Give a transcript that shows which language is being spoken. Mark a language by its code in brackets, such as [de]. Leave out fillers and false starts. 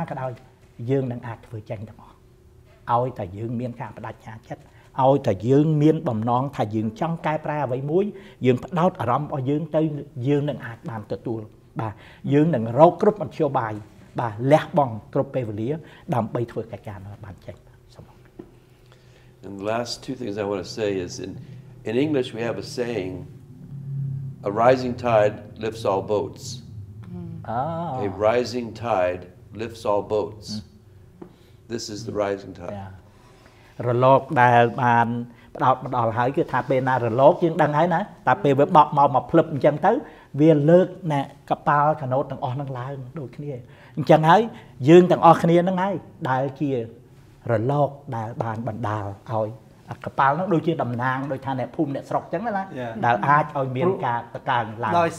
[km] យយើងនឹងអាចធ្វើចេញទាំងអស់ឲ្យតែយើងមានការបដិញ្ញាចិត្តឲ្យតែយើងមានបំណងថាយើងចង់កែប្រែអ្វីមួយយើងផ្ដោតអារម្មណ៍របស់យើងទៅយើងនឹងអាចបានទទួលបាទយើងនឹងរកគ្រប់មធ្យោបាយបាទលះបង់គ្រប់ពេលវេលាដើម្បីធ្វើកិច្ចការនោះបានចេញសូម [en] And the last two things I want to say is in English we have a saying a rising tide lifts all boats. A rising tide lifts all boats. This is the rising tide. [km] រលកដែលបានផ្ដោតមកដល់ហើយគឺថាពេលណារលកយើងដឹងហើយណាតែពេលវាបក់មកភ្លឹបអញ្ចឹងទៅវាលើកណែកប៉ាល់កាណូតទាំងអស់នឹងឡើងដូចគ្នាអញ្ចឹងហើយយើងទាំងអស់គ្នាហ្នឹងហើយដែលជារលកដែលបានបណ្ដាលឲ្យកប៉ាល់ហ្នឹងដូចជាតំណាងដោយថាអ្នកភូមិអ្នកស្រុកអញ្ចឹងណាដែលអាចឲ្យមានការតកើងឡើង